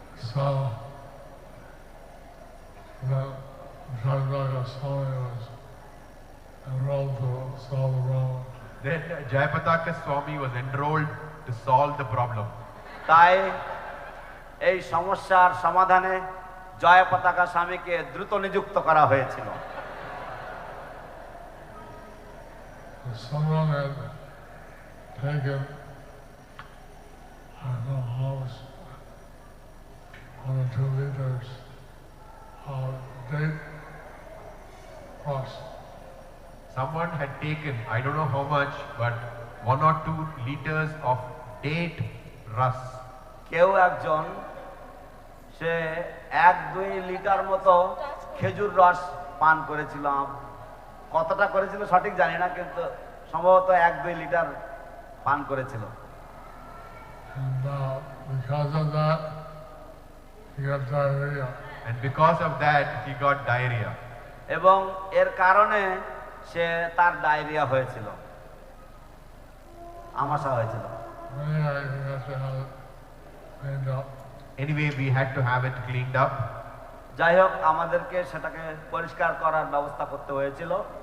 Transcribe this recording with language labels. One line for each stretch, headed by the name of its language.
English: So the Jayapataka Swami was enrolled to solve the problem. Then Jayapataka Swami was enrolled to solve the problem.
Bangla: তাই এই সমস্যার সমাধানে জয়পতাকা স্বামীকে দ্রুত নিযুক্ত করা হয়েছিল।
English: Someone had taken, I don't know how much, 1 or 2 liters of date rust. Someone had taken, I don't know how much, but 1 or 2 liters of date rus.
Bangla: কেউ একজন সে 1-2 লিটার মতো খেজুর রস পান করেছিল। কতটা করেছিল সঠিক জানি না, কিন্তু সম্ভবত 1-2 লিটার পান করেছিল।
English: And because of that, he got diarrhea. And because of that, he got diarrhea.
Bangla: এবং এর কারণে সে তার ডায়রিয়া হয়েছিল, আমাশা হয়েছিল।
English: Anyway, he had to have it cleaned up. Anyway, we had to have it cleaned up.
Bangla: যাই হোক, আমাদেরকে সেটাকে পরিষ্কার করার ব্যবস্থা করতে হয়েছিল।